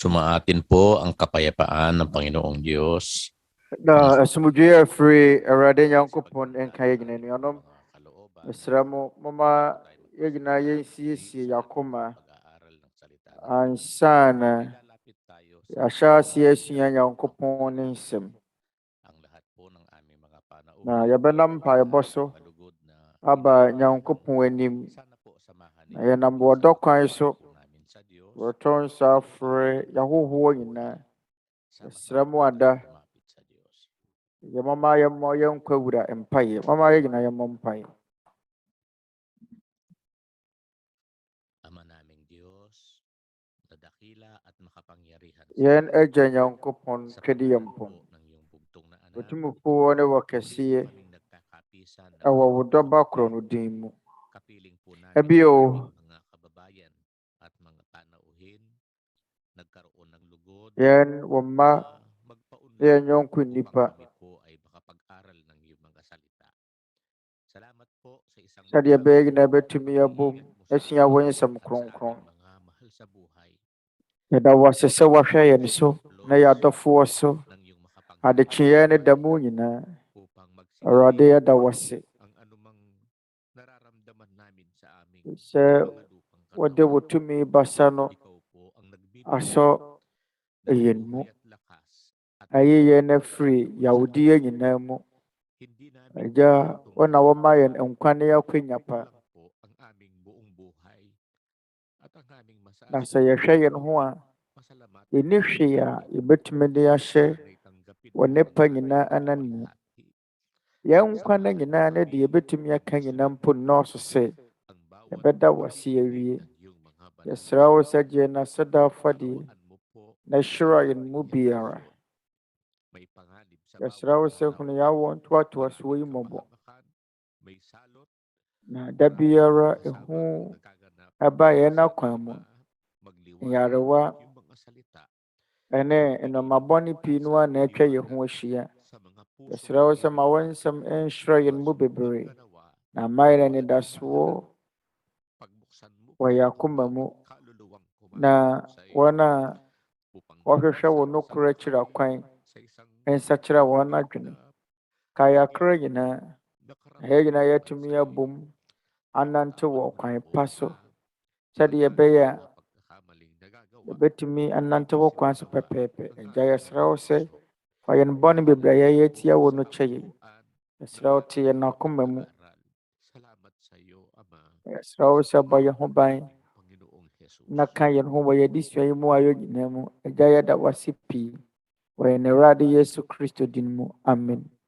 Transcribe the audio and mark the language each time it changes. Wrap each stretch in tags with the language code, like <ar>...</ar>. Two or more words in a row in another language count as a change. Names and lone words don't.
<tl>Sumaatin po ang kapayapaan ng Panginoong Diyos.</tl> <ak>Na asumdue free Awurade Nyankopɔn enka yɛ nyina nuanom. Mesrɛ mo mama yɛ nyinaa yɛnsiesie yɛakoma ansa na yɛahyɛ ase asua Nyankopɔn ne nsɛm. Na yɛbɛnam mpaebɔ so aba Nyankopɔn anim. Na yɛnam wɔdɔ kwan so wɔtɔ nsa afrɛ yɛahohoɔ nyinaa. Mesrɛ mo ada yɛ mama yɛmmɔ yɛnkɔ wura mpaeɛ. Mama yɛ nyinaa yɛmmɔ mpaeɛ.</ak> <tl>Ama naming Diyos, na dakila at makapangyarihan sa</tl> <ak>Yɛn Agya Nyankopɔn twɛde yɛn mpɔn.</ak> <tl>ng iyong bugtong na anak,</tl> <ak>Otumfoɔ ne wɔkɛseɛ</ak> <tl>kaming nagkakapisan ng</tl> <ak>ɛwɔ wo dɔba korɔ no din mu.</ak> <tl>kapiling po namin</tl> <ak>Ebio,</ak> <tl>ang mga kababayan at mga panauhin, nagkaroon ng lugod,</tl> <ak>yɛn wɔ mma</ak> <tl>magpaunlad</tl> <ak>yɛn yɔnko</ak> <tl>upang</tl> <ak>nnipa</ak> <tl>kami po ay makapag-aral ng iyong mga salita. Salamat po sa isang</tl> <ak>sɛdeɛ ɛbɛyɛ</ak> <tl>magamit</tl> <ak>nyinaa bɛtumi abom</ak> <tl>ingat mo sa</tl> <ak>asua wo</ak> <tl>amin</tl> <ak>nsɛm</ak> <tl>at sa</tl> <ak>kronkron.</ak> <tl>aming mga mahal sa buhay.</tl> <ak>Yɛda wo ase sɛ woahwɛ yɛn so na yɛadɔfoɔ so</ak> <tl>Ng iyong</tl> <ak>adekyeeɛ ne da mu nyinaa.</ak> <tl>upang</tl> <ak>Awurade,</ak> <tl>magsilbi</tl> <ak>yɛda wo ase</ak> <tl>ang anumang nararamdaman namin sa aming</tl> <ak>sɛ</ak> <tl>mga lupang</tl> <ak>wɔde wo</ak> <tl>katawan.</tl> <ak>tumi basa no</ak> <tl>Ikaw po ang nagbibigay</tl> <ak>asɔ</ak> <tl>ng</tl> <ak>ɛyɛn mu.</ak> <tl>buhay at lakas at</tl> <ak>Ayi yɛn afiri yawdiɛ nyinaa mu.</ak> <tl>hindi namin</tl> <ak>Agya, wo na wɔma yɛn nkwa ne yɛakwanya pa.</ak> <tl>lang po ang aming buong buhay at ang aming</tl> <ak>Na sɛ yɛhwɛ yɛn ho a</ak> <tl>pasalamat</tl> <ak>yɛnni hwee a yɛbɛtumi de ahyɛ wɔ nnipa nyinaa anan mu. Yɛn nkwa na nyinaa ne de yɛbɛtumi aka nyinaa mpo nnɔɔso sɛ yɛbɛda wo ase awie. Yɛsrɛ wo sɛ gye yɛn aseda afadeɛ na hyira yɛn mu biara.</ak> <tl>may panganib sa</tl> <ak>Yɛsrɛ wo sɛ hunu yɛawɔ ntoatoasoɔ yi mmɔbɔ.</ak> <tl>may salot</tl> <ak>Na da biara ehu ɛba yɛn akwan mu. Nyarewa</ak> <tl>yung mga salita</tl> <ak>ɛne nnoɔma bɔne pii no a na atwa yɛn ho ahyia.</ak> <tl>sa mga puso</tl> <ak>Yɛsrɛ wo sɛ ma wɔn nsɛm nhyira yɛn mu bebree. Na ma yɛn anidasoɔ</ak> <tl>pagbuksan mo</tl> <ak>wɔ yɛn akoma mu.</ak> <tl>kaluluwang</tl> <ak>Na</ak> <tl>sa iyo</tl> <ak>wɔn a</ak> <tl>upang</tl> <ak>wɔhwehwɛ wo nokorɛ akyira kwan</ak> <tl>sa isang</tl> <ak>nsakyera wɔn adwene. Kae akra nyinaa. Na yɛn nyinaa yɛatumi abom anante wɔ kwan pa so sɛdeɛ ɛbɛyɛ a</ak> <tl>pagkakamaling nagagawa</tl> <ak>yɛbɛtumi anante wɔ kwan so pɛpɛɛpɛ. Agya, yɛsrɛ wo sɛ fa yɛn bɔne bebree a yɛayɛ atia wo no kyɛ yɛn. Yɛsrɛ wo te yɛn akoma mu.</ak> <tl>salamat sa iyo Ama</tl> <ak>Yɛsrɛ wo sɛ bɔ yɛn ho ban</ak> <tl>Panginoong Jesus.</tl> <ak>na ka yɛn ho wɔ yɛn adesua yi mu ayɔ nyinaa mu. Agya, yɛda wo ase pii wɔ yɛn Awurade Yesu Kristo din mu. Amen.</ak>